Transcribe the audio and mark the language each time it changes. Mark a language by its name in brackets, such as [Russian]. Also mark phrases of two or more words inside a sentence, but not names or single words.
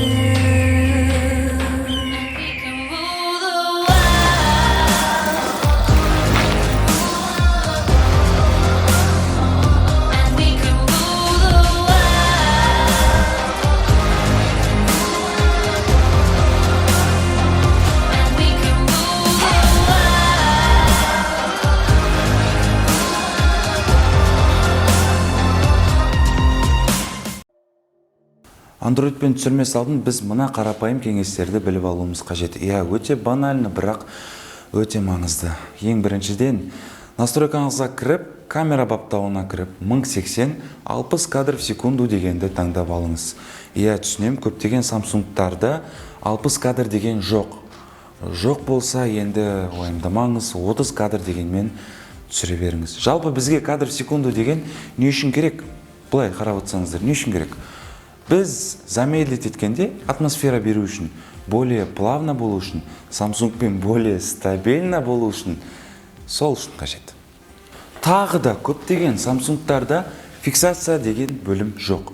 [English] We can rule the world, and we can rule the world, and we can rule the world. [Kazakh] Androidпен түсірмес алдын біз мына қарапайым кеңестерді біліп алуымыз қажет. Өте банальны, бірақ өте маңызды. Ең біріншіден, настройкаңызға кіріп, камера баптауына кіріп, 1080 60 [Russian] кадр в секунду [Kazakh] дегенді таңдап алыңыз. Түсінем, көптеген Samsung'тарда 60 кадр деген жоқ. Жоқ болса, енді уайымдамаңыз, 30 кадр дегенмен түсіре беріңіз. Жалпы бізге [Russian] кадр в секунду [Kazakh] деген не үшін керек? Бұлай қарап отырсаңыздар, не үшін керек? Біз замедлить еткенде атмосфера беру үшін, [Russian] более плавно [Kazakh] болу үшін, Samsung'пен [Russian] более стабильно [Kazakh] болу үшін, сол үшін қажет. Тағы да көптеген Samsung'тарда фиксация деген бөлім жоқ.